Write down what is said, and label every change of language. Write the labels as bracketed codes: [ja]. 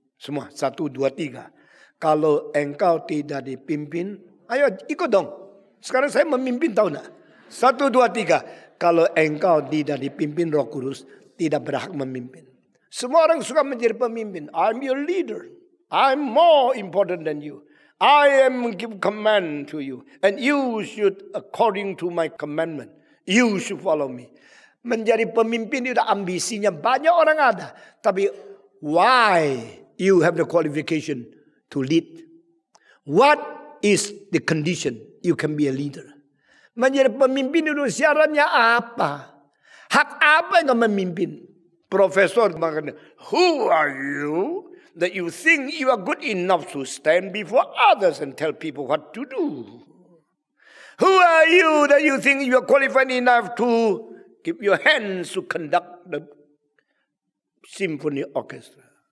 [id] Semua 1, 2, 3. Kalau engkau tidak dipimpin, ayo ikut dong. Sekarang saya memimpin, tahu enggak? 1, 2, 3. Kalau engkau tidak dipimpin Roh Kudus, tidak berhak memimpin. Semua orang suka menjadi pemimpin. [en] I'm your leader. I'm more important than you. I am give command to you. And you should according to my commandment. You should follow me. [id] Menjadi pemimpin itu ambisinya banyak orang ada. [en] Tapi why you have the qualification to lead? What is the condition you can be a leader? [id] Menjadi pemimpin itu syaratnya apa? Hak apa yang memimpin? Profesor mengatakan, [en] who are you that you think you are good enough to stand before others and tell people what to do? Who are you that you think you are qualified enough to give your hands to conduct the symphony orchestra?